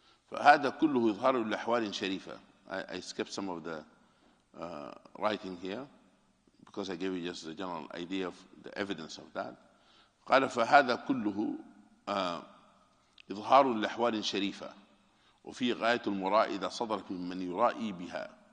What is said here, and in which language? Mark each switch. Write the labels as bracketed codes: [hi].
[ar] فهذا كله إظهار لأحوال شريفة. [en] I skipped some of the writing here because I gave you just a general idea of the evidence of that. [ar] قال فهذا كله إظهار لأحوال شريفة وفي غاية المراء إذا صدرت ممن يرائي بها.